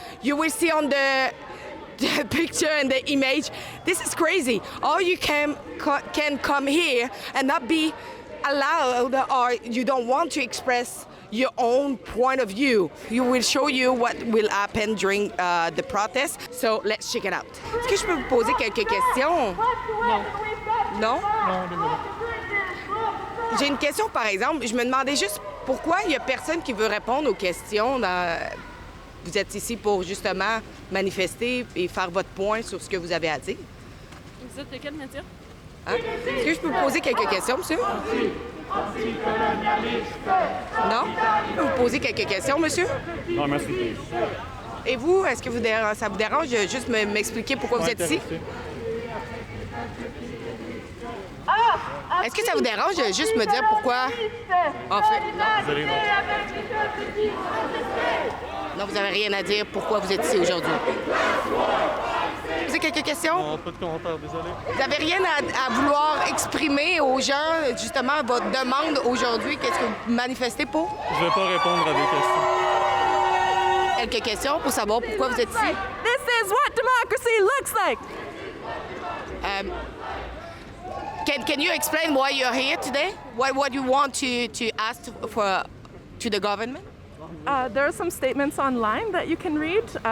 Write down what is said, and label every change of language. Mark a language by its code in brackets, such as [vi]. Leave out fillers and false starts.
[en] You will see on the picture and the image, this is crazy. Or you can come here and not be allowed, or you don't want to express your own point of view. We will show you what will happen during the protest. So let's check it out. [fr] Est-ce que je peux vous poser quelques questions? Non. Non? Non, désolé. J'ai une question, par exemple. Je me demandais juste pourquoi il n'y a personne qui veut répondre aux questions. Vous êtes ici pour justement manifester et faire votre point sur ce que vous avez à dire. Vous êtes de quel métier? Hein? Est-ce que je peux vous poser quelques questions, monsieur? Non? Je peux vous poser quelques questions, monsieur? Non, merci. Et vous, est-ce que ça vous dérange de juste m'expliquer pourquoi vous êtes ici? Est-ce que ça vous dérange de juste me dire pourquoi? En fait, non. Désolé, non. Non, vous n'avez rien à dire pourquoi vous êtes ici aujourd'hui. Vous avez quelques questions? Non, pas de commentaires, désolé. Vous n'avez rien à vouloir exprimer aux gens, justement, votre demande aujourd'hui? Qu'est-ce que vous manifestez pour? Je vais pas répondre à des questions. Quelques questions pour savoir pourquoi vous êtes ici? [en] This is what democracy looks like! Can you explain why you're here today? What you want to ask for to the government? There are some statements online that you can read.